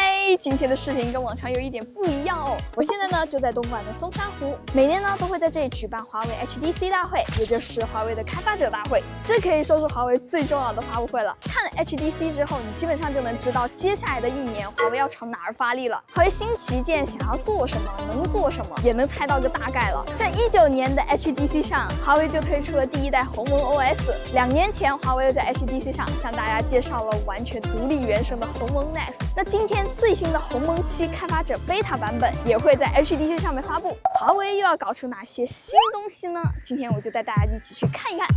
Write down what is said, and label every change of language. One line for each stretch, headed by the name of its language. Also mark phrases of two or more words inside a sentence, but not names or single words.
Chinese: 今天的視頻跟往常有一點不一樣哦。我現在呢就在東莞的松山湖，每年呢都會在這裡舉辦華為 HDC 大會，也就是華為的開發者大會。這可以說是華為最重要的發布會了。看了 HDC 之後，你基本上就能知道接下來的一年华為要朝哪兒發力了。华为新旗艦想要做什麼，能做什麼，也能猜到個大概了。在19年的 HDC 上，華為就推出了第一代鴻蒙 OS。2年前，華為又在 HDC 上向大家介紹了完全獨立原生的鴻蒙 Next。那今天最新的鴻蒙7開發者 Beta 版本也會在 HDC 上面發布。華為又要搞出哪些新東西呢？今天我就帶大家一起去看一看。